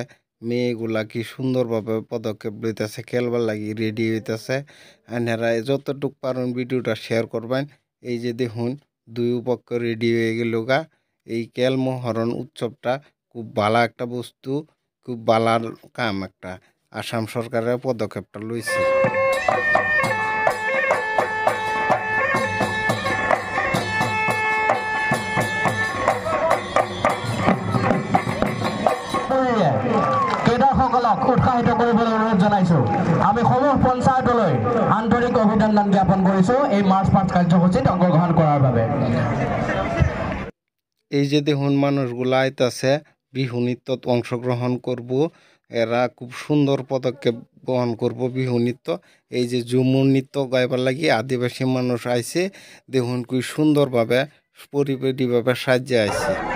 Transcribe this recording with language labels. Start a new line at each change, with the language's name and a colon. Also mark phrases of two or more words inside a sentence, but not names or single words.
Bangla: মেয়েগুলা কি সুন্দরভাবে পদক্ষেপ লইতেছে, খেলবার লাগি রেডি হইতেছে। আপনারা যতটুক পারেন ভিডিওটা শেয়ার করবেন। এই যে দেখুন দুই পক্ষ রেডি হয়ে গেল গা। এই কেলমহরণ উৎসবটা খুব ভালো একটা বস্তু, খুব ভালো কাম একটা আসাম সরকারের পদক্ষেপটা লইছে।
Assamese: উৎসাহিত কৰিবলৈ অনুৰোধ জনাইছো। আমি সমূহ পঞ্চায়তলৈ আন্তৰিক অভিনন্দন জ্ঞাপন কৰিছো এই
English: march past
Assamese: কাৰ্যসূচীত অংশগ্ৰহণ কৰাৰ বাবে।
Bangla: এই যে দেখুন মানুষগুলা আইতাছে বিহু নৃত্যত অংশগ্রহণ করব। এরা খুব সুন্দর পদক্ষেপ গ্রহণ করব বিহু নৃত্য। এই যে ঝুমুর নৃত্য গাইবার লাগি আদিবাসী মানুষ আইছে। দেখুন খুব সুন্দরভাবে পরিপাটিভাবে সাজিয়ে আইছে।